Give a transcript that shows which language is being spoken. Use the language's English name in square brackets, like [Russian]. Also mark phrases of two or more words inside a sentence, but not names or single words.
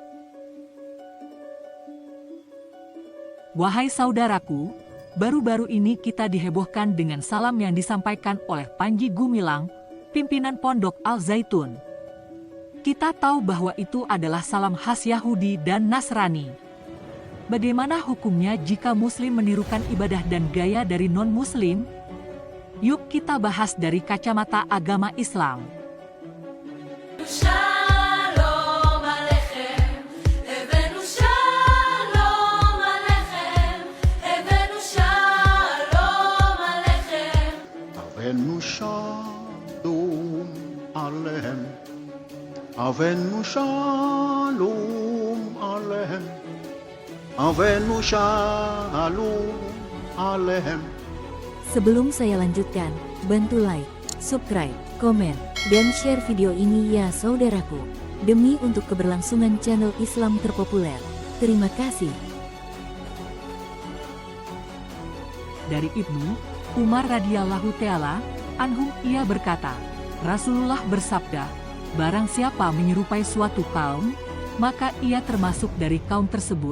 [Indonesian] Wahai saudaraku, baru-baru ini kita dihebohkan dengan salam yang disampaikan oleh Panji Gumilang, pimpinan Pondok Al Zaitun. Kita tahu bahwa itu adalah salam khas Yahudi dan Nasrani. Bagaimana hukumnya jika Muslim menirukan ibadah dan gaya dari non-Muslim? Yuk kita bahas dari kacamata agama Islam. [Hebrew] שלום עליכם, הבאנו שלום עליכם, הבאנו שלום עליכם, Hebenu Shalom Aleichem. אבינו שלום עליכם, אבינו שלום עליכם, אבינו שלום עליכם, Avenu Shalom Aleichem. [Indonesian] Sebelum saya lanjutkan, bantu [English] like, subscribe, [Indonesian] komen, dan share video ini ya saudaraku. Demi untuk keberlangsungan channel Islam terpopuler. Terima kasih. Dari Ibnu Umar [Arabic] رضي الله تعالى عنهم [Indonesian] ia berkata, Rasulullah bersabda, barang siapa menyerupai suatu kaum, maka ia termasuk dari kaum tersebut.